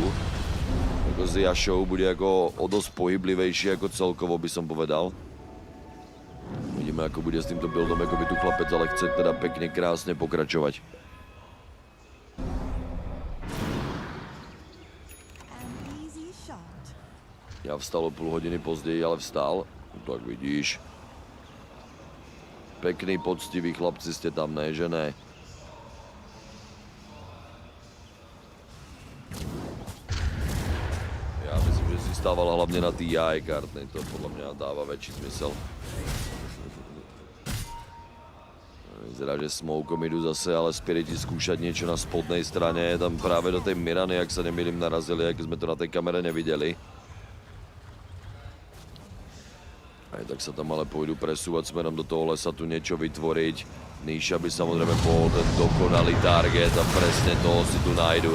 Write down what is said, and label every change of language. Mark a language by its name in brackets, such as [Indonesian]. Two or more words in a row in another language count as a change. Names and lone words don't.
[Slovak] S Yashou bude ako o dosť pohyblivejší ako celkovo by som povedal. Vidíme, ako bude s týmto buildom, ako by tu chlapec ale chce teda pekne krásne pokračovať. [Czech] Ja vstal o půl hodiny později, ale vstal. [Slovak] Tak vidíš. Pekný, poctivý chlapci ste tam, ne, že ne? [Czech] Já myslím, že si stával hlavně na TI karty, to podle mě dává větší smysl. [Slovak] Vyzerá, že smokom jdu zase, ale Spiriti skúšať niečo na spodnej strane. [Czech] Tam právě do tej Mirany, jak se nemýlim, narazili, jak jsme to na té kamere neviděli. [Slovak] Aj tak sa tam ale pôjdu presúvať smerom do toho lesa, tu niečo vytvoriť. Nisha by samozrejme bol ten dokonalý target a presne toho si tu nájdu.